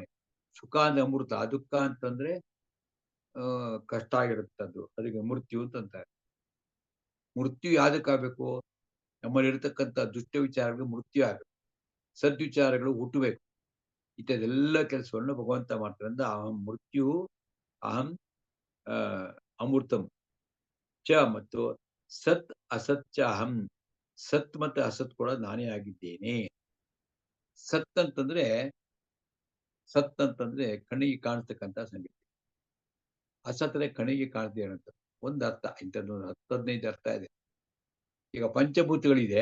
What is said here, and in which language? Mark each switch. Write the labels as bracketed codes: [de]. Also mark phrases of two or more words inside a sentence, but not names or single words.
[kn] ಸುಖ ಅಂದ್ರೆ ಅಮೃತ, ದುಃಖ ಅಂತಂದ್ರೆ ಕಷ್ಟ ಆಗಿರುತ್ತದ್ದು, ಅದಕ್ಕೆ ಮೃತ್ಯು ಅಂತಂತಾರೆ. ಮೃತ್ಯು ಯಾವ್ದಕ್ಕಾಗಬೇಕು? ನಮ್ಮಲ್ಲಿ ಇರತಕ್ಕಂಥ ದುಷ್ಟ ವಿಚಾರಗಳು ಮೃತ್ಯು ಆಗಬೇಕು, ಸದ್ವಿಚಾರಗಳು ಹುಟ್ಟಬೇಕು. ಇಂಥದ್ದೆಲ್ಲ ಕೆಲಸವನ್ನು ಭಗವಂತ ಮಾಡ್ತಾರೆ. [sa] ಅಂದ್ರೆ ಅಹಂ ಮೃತ್ಯು, ಅಹಂ ಅಮೃತಂ ಚ, [kn] ಮತ್ತು [sa] ಸತ್ ಅಸತ್ಯ ಅಹಂ, [kn] ಸತ್ ಮತ್ತೆ ಅಸತ್ ಕೂಡ ನಾನೇ ಆಗಿದ್ದೇನೆ. ಸತ್ ಅಂತಂದ್ರೆ ಕಣ್ಣಿಗೆ ಕಾಣಿಸ್ತಕ್ಕಂಥ ಸಂಗತಿ. ಅಸತ್ರೆ ಕಣ್ಣಿಗೆ ಕಾಣದೇ ಇರೋಂಥ ಒಂದು ಅರ್ಥ. ಇಂಥದ್ದು 10-15 ಅರ್ಥ ಇದೆ. ಈಗ ಪಂಚಭೂತಗಳಿದೆ.